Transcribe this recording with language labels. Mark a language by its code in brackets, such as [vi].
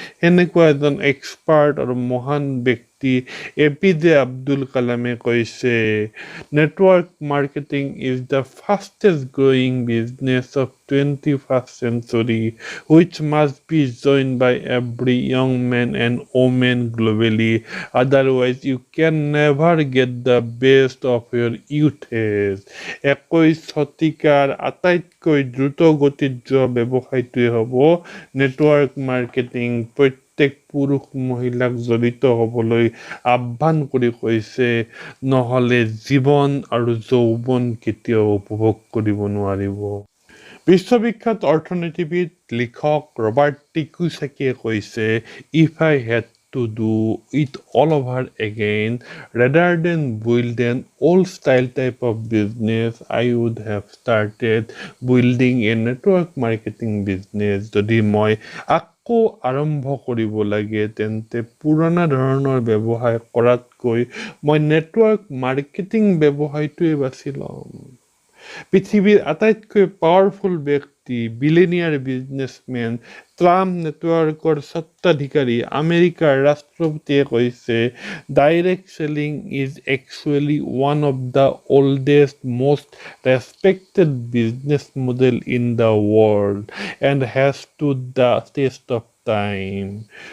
[as] সেনেকুৱা এজন এক্সপাৰ্ট আৰু মহান ব্যক্তি APJ আব্দুল কালামে কৈছে, [en] Network marketing is the fastest growing business of 21st century, which must be joined by every young man and woman globally. Otherwise, you can never get the best of your youth age. [as] 21 শতিকাৰ আটাইতকৈ দ্ৰুত গতিত যোৱা ব্যৱসায়টোৱে হ'ব network marketing. প্ৰত্যেক পুৰুষ মহিলাক জড়িত হ'বলৈ আহ্বান কৰি কৈছে, নহ'লে জীৱন আৰু যৌৱন কেতিয়াও উপভোগ কৰিব নোৱাৰিব। বিশ্ববিখ্যাত অৰ্থনীতিবিদ লিখক ৰবাৰ্ট টিকুচাকিয়ে কৈছে, [en] If I had to do it all over again rather than build an old style type of business, I would have started building a network marketing business. [as] যদি মই আকৌ আৰম্ভ কৰিব লাগে তেন্তে পুৰণা ধৰণৰ ব্যৱসায় কৰাতকৈ মই নেটৱৰ্ক মাৰ্কেটিং ব্যৱসায়টোৱে বাছি ল'ম। পৃথিৱীৰ আটাইতকৈ পাৱাৰফুল ব্যক্তি, বিলিনিয়াৰ বিজনেছমেন, ট্ৰাম্প নেটৱৰ্কৰ স্বত্বাধিকাৰী আমেৰিকাৰ ৰাষ্ট্ৰপতিয়ে কৈছে, [en] Direct selling is actually one of the oldest most respected business model in the world and has stood the test of time.